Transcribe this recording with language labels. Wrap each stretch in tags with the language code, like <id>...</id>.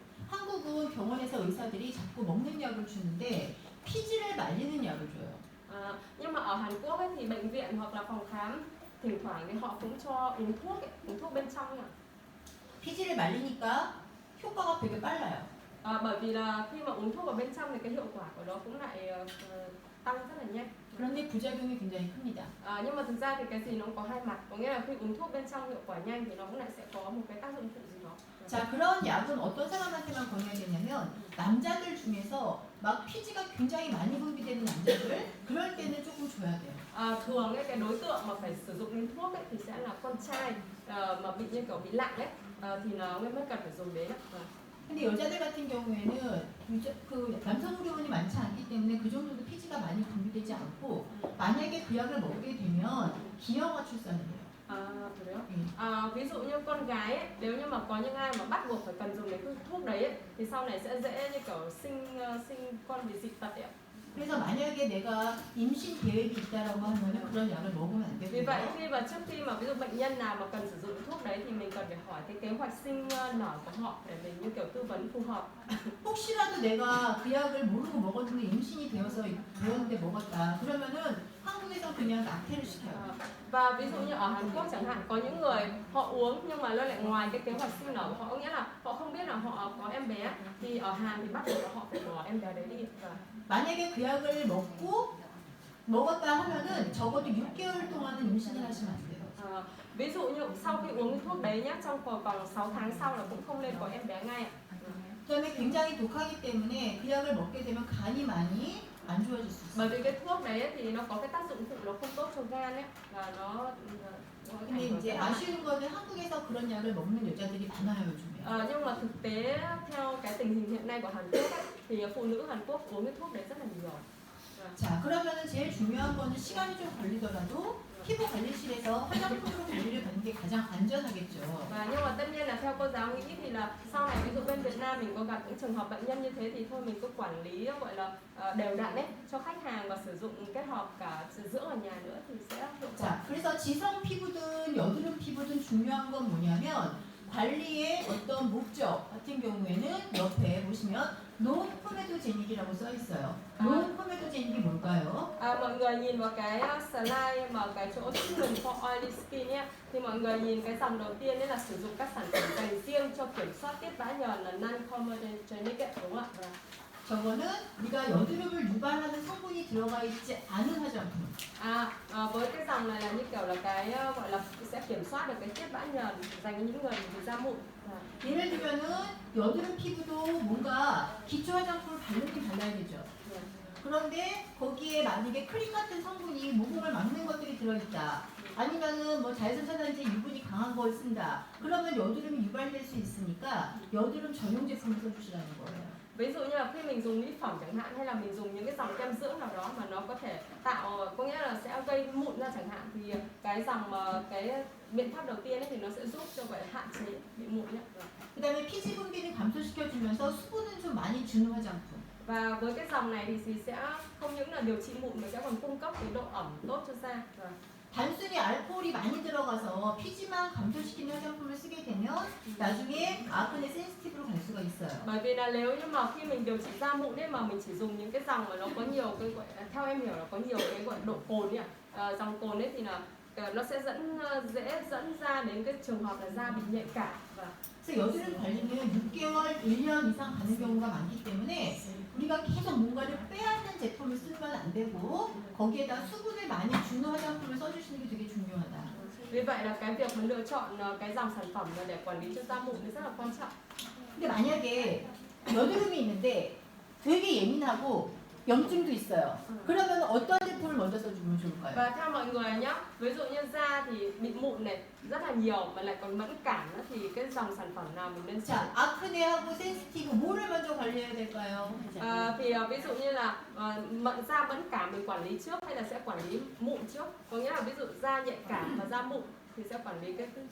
<ko>한국은 병원에서 의사들이 자꾸 먹는 약을 주는데 피지를 말리는 약을 줘요.</ko> <vi>Nhưng mà ở Hàn Quốc ấy, thì bệnh viện hoặc là phòng khám thỉnh thoảng thì họ cũng cho uống thuốc ấy, uống thuốc bên trong ạ.</vi> <ko>피지를 말리니까 효과가 되게 빨라요.</ko> <vi>Bởi vì là khi mà uống thuốc vào bên trong thì cái hiệu quả của nó cũng lại tăng rất là nhanh.</vi> <ko>그런데 부작용이 굉장히 큽니다.</ko> <vi>Nhưng mà thực ra thì cái gì nó cũng có hai mặt, có nghĩa là khi uống thuốc bên trong hiệu quả nhanh thì nó cũng lại sẽ có một cái tác dụng phụ gì đó.</vi> <ko>자, 그런 약은 어떤 사람한테만 권해야 되냐면 남자들 중에서 막 피지가 굉장히 많이 분비되는 남자들 그럴 때는 조금 줘야 돼요.</ko> <vi>Thường ấy, cái đối tượng mà phải sử dụng đến thuốc ấy, thì sẽ là con trai mà bị như kiểu bị lạnh ấy thì nó mới cần phải dùng đến.</vi> <ko>근데 여자들 같은 경우에는 그 남성 호르몬이 많지 않기 때문에 그 정도도 피지가 많이 분비되지 않고 만약에 그 약을 먹게 되면 기형아 출산을 해요.</ko> <vi>Kìa. Ví dụ như con gái ấy, nếu như mà có những ai mà bắt buộc phải cần dùng đến cái thuốc đấy ấy, thì sau này sẽ dễ như kiểu sinh con bị dịch tật ấy.</vi> <ko>그래서 만약에 내가 임신 계획이 있다라고 하면은 그런 약을 먹으면 안</ko> <vi>Vì</vi> <ko>되고요.</ko> <vi>vậy khi mà trước khi mà ví dụ bệnh nhân nào mà cần sử dụng cái thuốc đấy thì mình cần phải hỏi cái kế hoạch sinh nở của họ để mình như kiểu tư vấn phù hợp.</vi> <ko>혹시라도 내가 그 약을 모르고 먹었는데 임신이 되었는데 먹었다. 그러면은 한국에서 그냥 낙태를 시켜요.</ko> <vi>Và ví dụ như ở Hàn Quốc chẳng hạn có những người họ uống nhưng mà nó lại ngoài cái kế hoạch sinh nở của họ, nghĩa là họ không biết là họ có em bé thì ở Hàn thì bắt buộc là họ phải bỏ em bé đấy đi.</vi> <ko>만약에 그 약을 먹었다 하면은 적어도 6개월 동안은 임신을 하시면 안 돼요.</ko> <vi>Ví dụ như sau khi uống cái thuốc đấy nhá, trong vòng 6 tháng sau là cũng không nên có em bé ngay.</vi> <ko>그다음에 굉장히 독하기 때문에 그 약을 먹게 되면 간이 많이 안 좋아질 수</ko> <vi>Bởi</vi> <ko>있어요.</ko> <vi>vì cái thuốc đấy ấy, thì nó có cái tác dụng phụ nó không tốt cho gan ấy và nó có</vi> <ko>근데</ko> <vi>ảnh hưởng</vi> <ko>이제</ko> <vi>rất là mạnh.</vi> <ko>아쉬운 거는 한국에서 그런 약을 먹는 여자들이 많아요, 요즘에.</ko> <vi>Nhưng mà thực tế theo cái tình hình hiện nay của Hàn Quốc ấy, thì phụ nữ Hàn Quốc uống cái thuốc đấy rất là nhiều.</vi> <ko>자, 그러면은 제일 중요한 거는 시간이 좀 걸리더라도 피부 관리실에서 화장품으로 관리를 받는 게 가장 안전하겠죠.</ko> <vi>Và nhưng mà tất nhiên là theo cô giáo nghĩ thì là sau này ví dụ bên Việt Nam mình có gặp những trường hợp bệnh nhân như thế thì thôi mình cứ quản lý gọi là đều đặn ấy cho khách hàng và sử dụng kết hợp cả dưỡng ở nhà nữa thì sẽ hiệu quả.</vi> <ko>자, 그래서 지성 피부든 여드름 피부든 중요한 건 뭐냐면 관리의 어떤 목적 같은 경우에는 옆에 보시면 논 포메도제닉이라고 써 있어요. 논 포메도제닉이 뭘까요?</ko> <vi>Mọi người nhìn vào cái slide mà cái chỗ</vi> <en>treatment for oily skin</en> <vi>ấy, thì mọi người nhìn cái dòng đầu tiên đấy là sử dụng các sản phẩm dành riêng cho kiểm soát tiết bã nhờn là non-comedogenic ấy, đúng không ạ?</vi> <ko>저거는 우리가 여드름을 유발하는 성분이 들어가 있지 않은 화장품.</ko> <vi>Với cái dòng này là như kiểu là cái gọi là sẽ kiểm soát được cái tiết bã nhờn dành cho những người bị da mụn.</vi> <ko>예를 들면은 여드름 피부도 뭔가 기초 화장품을 바르긴 발라야겠죠. 그런데 거기에 만약에 크림 같은 성분이 모공을 막는 것들이 들어있다. 아니면은 뭐 자외선차단제 유분이 강한 걸 쓴다. 그러면 여드름이 유발될 수 있으니까 여드름 전용 제품을 써주시라는 거예요.</ko> <vi>Ví dụ như là khi mình dùng mỹ phẩm chẳng hạn hay là mình dùng những cái dòng kem dưỡng nào đó mà nó có thể tạo có nghĩa là sẽ gây mụn ra chẳng hạn thì cái dòng cái biện pháp đầu tiên ấy thì nó sẽ giúp cho gọi là hạn chế bị mụn nhé.</vi> <ko>그다음에 피지 분비를 감소시켜주면서 수분은 좀 많이 주는 화장품.</ko> <vi>Và với cái dòng này thì sẽ không những là điều trị mụn mà sẽ còn cung cấp cái độ ẩm tốt cho da.</vi> <ko>단순히 알코올이 많이 들어가서 피지만 감소시키는 화장품을 쓰게 되면 나중에 아크네 센시티브로 갈 수가 있어요.</ko> <vi>Bởi vì là nếu như mà khi mình điều trị da mụn ấy mà mình chỉ dùng những cái dòng mà nó có nhiều cái gọi theo em hiểu là có nhiều cái gọi độ cồn ấy, dòng cồn ấy thì là nó sẽ dễ dẫn ra đến cái trường hợp là da bị nhạy cảm.</vi> <ko>그래서 여드름 관리는 6개월, 1년 이상 가는 경우가 많기 때문에 우리가 계속 뭔가를 빼앗는 제품을 쓰면 안 되고 거기에다 수분을 많이 주는 화장품을 써주시는 게 되게 중요하다.</ko> <vi>Vì vậy là cái việc mà lựa chọn cái dòng sản phẩm là để quản lý cho da mụn thì rất là quan trọng.</vi> <ko>근데 만약에 여드름이 있는데 되게 예민하고 염증도 있어요. 그러면 어떤 제품을 먼저 써주면 좋을까요?</ko> <vi>Và theo mọi người nhá, ví dụ như da thì bị mụn này rất là nhiều mà lại còn mẫn cảm nữa thì cái dòng sản phẩm nào mình nên sử dụng?</vi> <ko>자, 아크네하고 센시티브 뭐를 먼저 관리해야 될까요?</ko> <vi>Thì ví dụ như là da mẫn cảm mình quản lý trước hay là sẽ quản lý mụn trước? Có nghĩa là ví dụ da nhạy cảm và da mụn thì sẽ quản lý cái</vi>